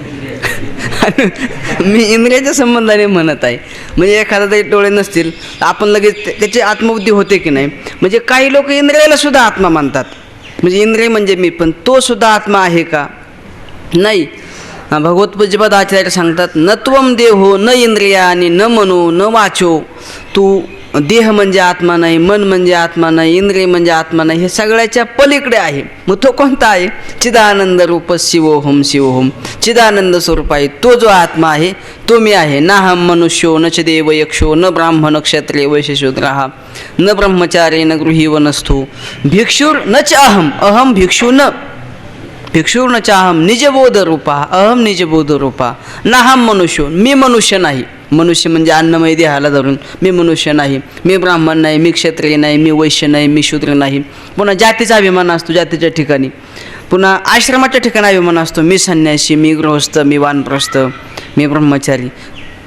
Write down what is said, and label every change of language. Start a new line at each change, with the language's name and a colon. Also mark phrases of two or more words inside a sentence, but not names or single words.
Marathi: मी इंद्रियाच्या संबंधाने म्हणत आहे. म्हणजे एखादा जरी डोळे नसतील तर आपण लगेच त्याची आत्मबुद्धी होते की नाही? म्हणजे काही लोक इंद्रियाला सुद्धा आत्मा मानतात. म्हणजे इंद्रिय म्हणजे मी, पण तो सुद्धा आत्मा आहे का? नाही. भगवत्पूज्यपाद आचार्य सांगतात
Sanskrit: न त्वम देहो न इंद्रियानी न मनो न वाचो.
Marathi: तू देह म्हणजे आत्मा नाही, मन म्हणजे आत्मा नाही, इंद्रिय म्हणजे आत्मा नाही, हे सगळ्याच्या पलीकडे आहे. मग तो कोणता आहे?
Sanskrit: चिदानंद रूप शिवोहम शिवोहम.
Marathi: चिदानंद स्वरूप आहे तो जो आत्मा आहे तो मी आहे.
Sanskrit: नाहम मनुष्यो न च देव यक्षो न ब्राह्मण क्षत्रिय वैश्यशूद्रः न ब्रह्मचारी न गृही वनस्थो भिक्षुर न च अहम अहम भिक्षु न भिक्षुर न च अहम निजबोध रूपा अहम निजबोध रूपा. नाहम मनुष्यो,
Marathi: मी मनुष्य नाही. मनुष्य म्हणजे अन्नमय देहाला धरून मी मनुष्य नाही, मी ब्राह्मण नाही, मी क्षत्रिय नाही, मी वैश्य नाही, मी शूद्र नाही. पुन्हा जातीचा अभिमान असतो जातीच्या ठिकाणी. पुन्हा आश्रमाच्या ठिकाणी अभिमान असतो. मी संन्यासी, मी गृहस्थ, मी वानप्रस्थ, मी ब्रह्मचारी.